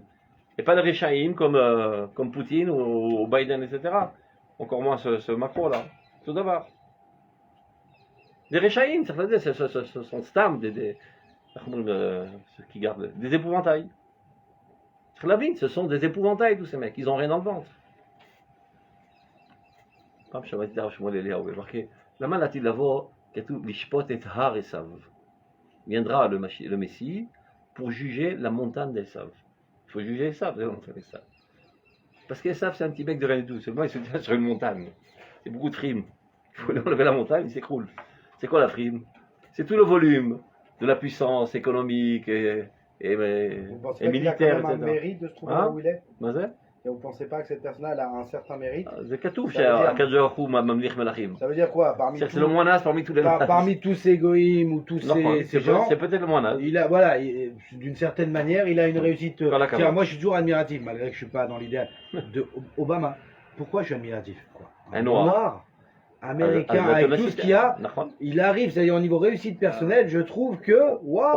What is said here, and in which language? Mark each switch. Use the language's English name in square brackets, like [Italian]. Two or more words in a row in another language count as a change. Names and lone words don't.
[French] Et pas le Réchaïm comme Poutine ou Biden, etc. Encore moins ce Macron-là. Tout d'abord. Des Réchaïm, ce sont stam, ceux qui gardent des épouvantails. Chlavin, ce sont des épouvantails, tous ces mecs. Ils n'ont rien dans le ventre. [Hebrew] פעם שמעתי את הרב שמואל אליהו, ומרqué, למה לעתיד לבוא, כתוב לשפוט את הר עשיו. [French] Viendra le Messie pour juger la montagne d'Esav. Il faut juger Esav, la montagne d'Esav. Parce qu'Esav, c'est un petit bec de rien du tout. Seulement, il se tient sur une montagne. C'est beaucoup de frimes. Il faut enlever la montagne, il s'écroule. C'est quoi la frime? C'est tout le volume de la puissance économique Vous pensez et pas qu'il a quand militaire, même un etc. mérite de se trouver Hein? là où il est? [Hebrew] מה זה? [French] Et vous ne pensez pas que cette personne-là a un certain mérite? [Hebrew] זה כתוב [French] Ça veut dire- [Hebrew] שהקדוש ברוך הוא ממליך מלאכים. [French] Ça veut dire quoi? Parmi C'est le moinas parmi tous les parmi tous ces goïms ou tous Non, ces gens, c'est peut-être le moinas. il a, voilà, d'une certaine manière, il a une réussite. Voilà, Tiens, comment. moi, je suis toujours admiratif, malgré que je suis pas dans l'idéal, de Obama. Pourquoi je suis admiratif? Quoi? Un noir. Américain, avec tout ce qu'il y a, il arrive, c'est-à-dire au niveau réussite personnelle, je trouve que, waouh!